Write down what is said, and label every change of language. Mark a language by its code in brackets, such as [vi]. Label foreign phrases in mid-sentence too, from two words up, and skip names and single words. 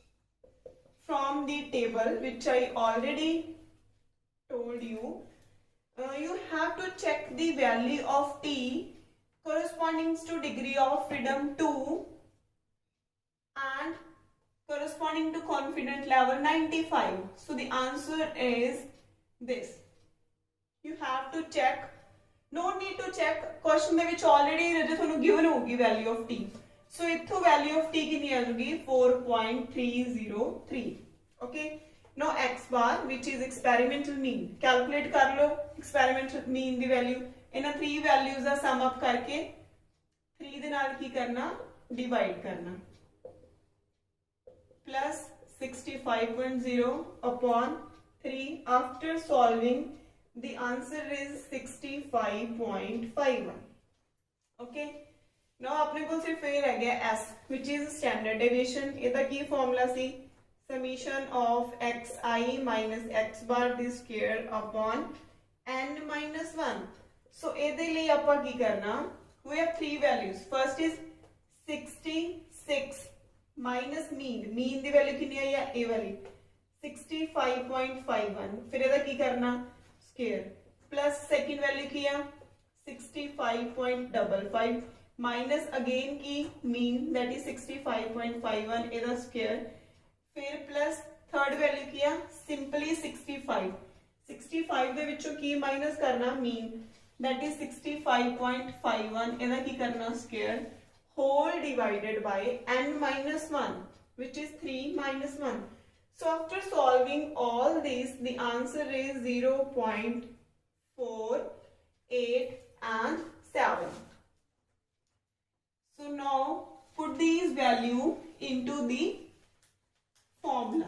[en] From the table which I already told you, you have to check the value of t corresponding to degree of freedom 2 and corresponding to confidence level 95. So the answer is this. You have to check. No need to check. Question [pa] ਦੇ ਵਿੱਚ [en] already [pa] ਜੇ ਤੁਹਾਨੂੰ [en] given ਹੋਗੀ value of t. [pa] So ਇੱਥੋਂ [en] value of t [pa] ਕਿੰਨੀ ਆ ਜਾਊਗੀ 4.303. [en] Okay. Now x bar which is experimental mean. [pa] Calculate [hi] कर लो [en] experimental mean [pa] ਦੀ value. ਇਹਨਾਂ 3 values ਦਾ [en] sum up [pa] करके 3 ਦੇ ਨਾਲ ਕੀ ਕਰਨਾ divide करना. [en] Plus 65.0 upon 3. After solving the answer is 65.51. Okay. Now [hi] अपने को सिर्फ ये रह गया [en] s which is standard deviation. [pa] ਇਹਦਾ ਕੀ formula ਸੀ [en] summation of xi minus x bar the square upon n minus 1. [pa] So ਇਹਦੇ ਲਈ ਆਪਾਂ ਕੀ ਕਰਨਾ [en] we have 3 values. First is 66 minus mean [pa] ਦੀ value ਕਿੰਨੀ ਆਈ ਹੈ ਇਹ ਵਾਲੀ 65.51. फिर ਇਹਦਾ ਕੀ ਕਰਨਾ [en] square plus second value [pa] ਕੀ ਆ 65.55 [en] minus again [pa] की [en] mean that is [pa] 65.51 ਇਹਦਾ square फिर [en] plus third value [pa] ਕੀ ਆ simply 65 ਦੇ ਵਿੱਚੋਂ ਕੀ minus ਕਰਨਾ [en] mean that is [pa] 65.51 ਇਹਦਾ ਕੀ ਕਰਨਾ [en] square whole divided by n minus 1 [pa] which is 3 minus 1. [en] So after solving all this the answer is 0.4, 8 and 7. So now put these value into the formula.